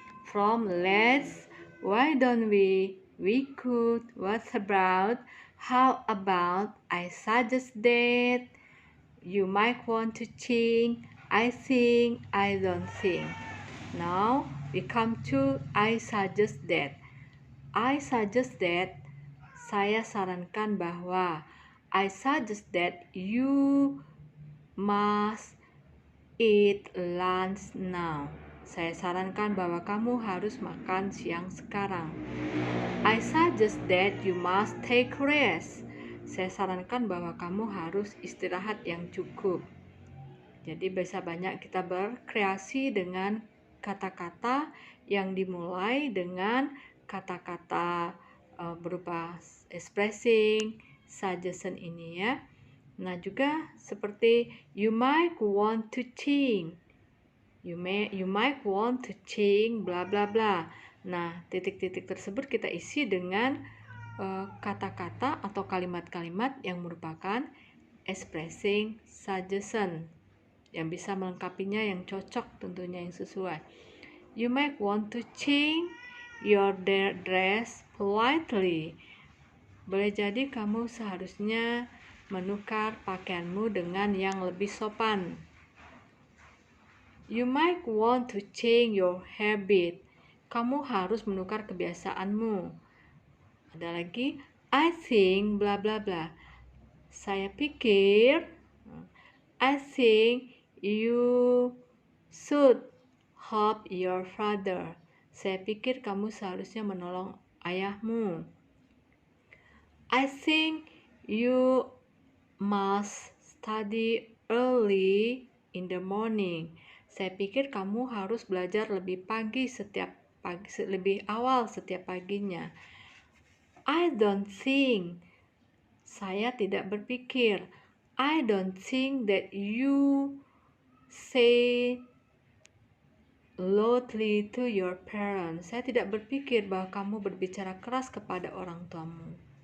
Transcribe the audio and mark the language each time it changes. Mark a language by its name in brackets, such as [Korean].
[English] From let's, why don't we could, what about, how about, I suggest that, you might want to think, I think, I don't think. Now we come to I suggest that. I suggest that, [Indonesian] saya sarankan bahwa. [English] I suggest that you must eat lunch now. [Indonesian] Saya sarankan bahwa kamu harus makan siang sekarang. [English] I suggest that you must take rest. [Indonesian] Saya sarankan bahwa kamu harus istirahat yang cukup. Jadi bisa banyak kita berkreasi dengan kata-kata yang dimulai dengan kata-kata berupa expressing, suggestion ini ya. Nah juga seperti [English] you might want to think, you might want to think bla bla bla. [Indonesian] Nah titik-titik tersebut kita isi dengan kata-kata atau kalimat-kalimat yang merupakan expressing suggestion yang bisa melengkapinya, yang cocok tentunya, yang sesuai. [English] You might want to change your dress politely. [Indonesian] Boleh jadi kamu seharusnya menukar pakaianmu dengan yang lebih sopan. [English] You might want to change your habit. [Indonesian] Kamu harus menukar kebiasaanmu. Ada lagi, [English] I think [Indonesian] bla bla bla. Saya pikir, [English] I think you should help your father. [Indonesian] Saya pikir kamu seharusnya menolong ayahmu. [English] I think you must study early in the morning. [Indonesian] Saya pikir kamu harus belajar lebih awal setiap paginya. [English] I don't think. [Indonesian] Saya tidak berpikir. [English] I don't think that you say loudly to your parents. [Indonesian] Saya tidak berpikir bahwa kamu berbicara keras kepada orang tuamu.